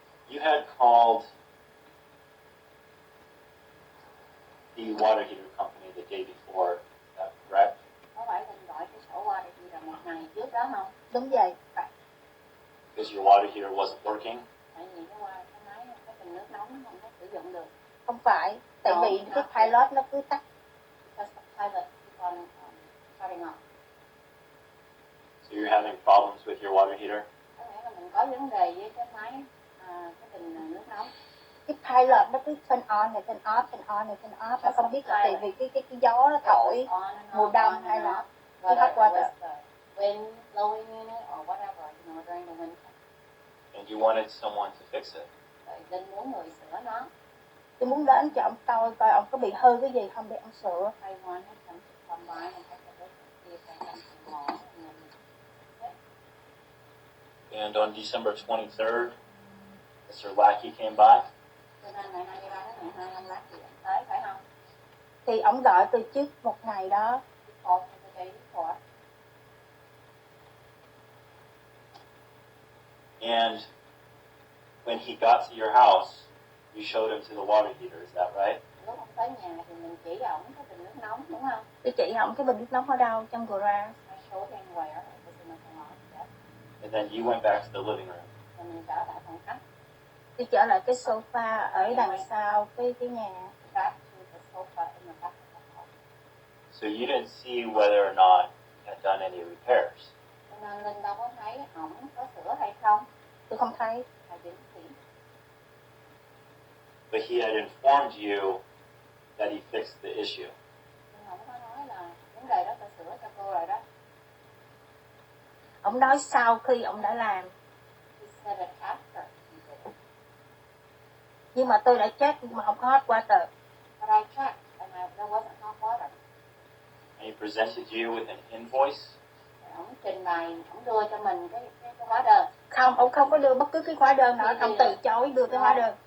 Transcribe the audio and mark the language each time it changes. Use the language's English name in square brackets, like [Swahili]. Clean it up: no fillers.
[English] You had called the water heater company the day before, is that correct? [Vietnamese] Có phải Linh gọi cái sổ qua đây là một ngày trước đó không? Đúng vậy. [English] Because your water heater wasn't working? [Vietnamese] Tại vì cái qua cái máy, cái bình nước nóng không có sử dụng được. Không phải. Tại vì cái pilot nó cứ tắt. [English] Because the pilot keep on shutting off. So you're having problems with your water heater? [Vietnamese] Có nghĩa là mình có vấn đề với cái máy, cái bình nước nóng. Cái pilot nó cứ [English] turn on [Vietnamese] này, [English] turn off, [Vietnamese] turn on này, turn off. Nó không biết là tại vì cái gió nó thổi mùa đông hay là cái hot water. [English] Wind blowing in it or whatever, you know, during the winter. And you wanted someone to fix it? [Vietnamese] Rồi Linh muốn người sửa nó. Tôi muốn đến cho ông coi ông có bị hư cái gì không để ông sửa. [English] I wanted them to come by and take a look and see if they had something wrong. And then fix it. And on December 23rd, Mr. Lackey came by? [Vietnamese] Cho nên ngày 23 tháng 12 ông lát gì anh tới, phải không? Thì ông gọi tôi trước một ngày đó. [English] He called me the day before. And when he got to your house, you showed him to the water heater, is that right? [Vietnamese] Lúc ông tới nhà thì mình chỉ ổng cái bình nước nóng, đúng không? Tôi chỉ ổng cái bình nước nóng ở đâu trong garage. [English] I showed him where it was in the garage. And then you went back to the living room. [Vietnamese] Rồi mình trở lại phòng khách. Tôi trở lại cái sofa ở đằng sau cái nhà. [English] Back to the sofa in the back of the house. So you didn't see whether or not he had done any repairs. [Vietnamese] Cho nên Linh đâu có thấy ổng có sửa hay không. Tôi không thấy. [English] I didn't see. But he had informed you that he fixed the issue. [Vietnamese] Nhưng ổng có nói là vấn đề đó phải sửa cho cô rồi đó. Ông nói sau khi ông đã làm. [English] He said it after he did it. [Vietnamese] Nhưng mà tôi đã check mà không có hot water. [English] But I checked and there wasn't hot water. And he presented you with an invoice. [Vietnamese] Ổng trình bày, ổng đưa cho mình cái hóa đơn. Không, ông không có đưa bất cứ cái hóa đơn nào, ông từ chối đưa cái hóa đơn.